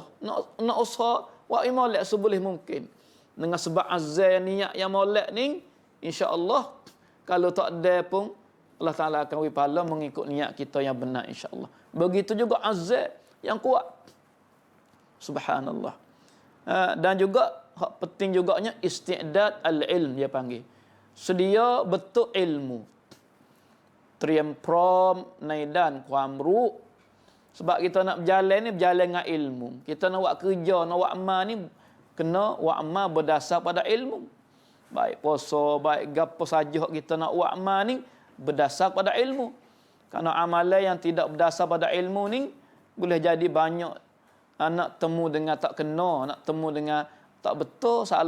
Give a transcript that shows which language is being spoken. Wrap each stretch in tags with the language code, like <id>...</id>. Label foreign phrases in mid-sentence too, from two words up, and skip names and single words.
<ms>Nak usaha wa molek seboleh mungkin. Dengan sebab azal niat yang molek ni insya-Allah kalau tak ada pun Allah Ta'ala akan beri pahala mengikut niat kita yang benar insya-Allah. Begitu juga azal yang kuat. Subhanallah. Dan juga hak penting juganya</ms> <ar>استعداد العلم</ar> <ms>dia panggil. Sedia betul ilmu.</ms> <th>เตรียมพร้อมในด้านความรู้</th> <ms>sebab kita nak berjalan ni berjalan dengan ilmu. Kita nak buat kerja, nak buat amal ni kena buat amal berdasar pada ilmu. Baik puasa, baik gapo saja kita nak buat amal ni berdasar pada ilmu. Kerana amalan yang tidak berdasar pada ilmu ni boleh jadi banyak nak temu dengan tak kena, nak temu dengan tak betul, salah.</ms>